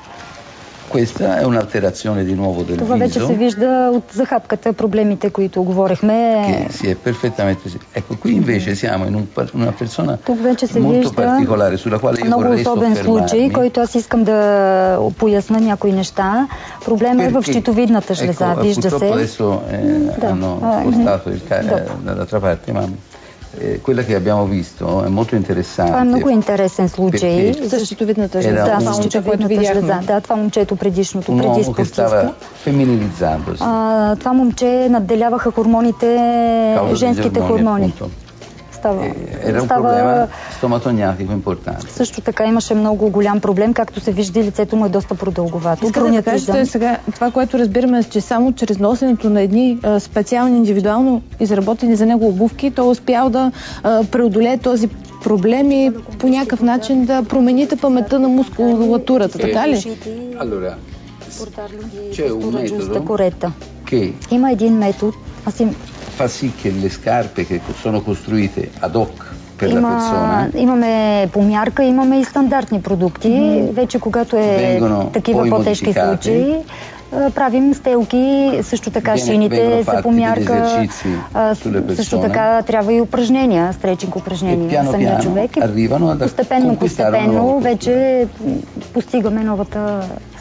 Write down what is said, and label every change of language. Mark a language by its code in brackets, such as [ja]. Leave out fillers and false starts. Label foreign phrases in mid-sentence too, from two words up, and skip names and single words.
[bg] Това вече се вижда от захапката, проблемите, които говорихме. Тук вече се вижда много особен случай, който аз искам да поясна някои неща. Проблема е в щитовидната жлеза, вижда се. [it] Quella che abbiamo visto è molto interessante. [bg] Това е много интересен случай. За щитовидната жлеза. Да, за щитовидната жлеза. Да, това момчето предишното, преди спортиста. Това момче надделяваха хормоните, женските хормони. [it] problema stomatognatico importante. [bg] Също така имаше много голям проблем, както се вижда, лицето му е доста продълговато. Да кажете сега, това, което разбираме е, че само чрез носенето на едни специални, индивидуално изработени за него обувки, той успял да преодолее този проблем и по някакъв начин да промените паметта на мускулатурата, така ли? [it] Allora, c'è un metodo che [bg] има един метод, [it] fa sì che le scarpe che sono costruite ad hoc per la persona. [bg] Имаме помярка, имаме и стандартни продукти. Вече когато е такива по-тежки случаи, правим стелки, също така шините са помярка, също така трябва и упражнения, стречинг упражнения на самия човек. Постепенно вече постигаме новата стойка.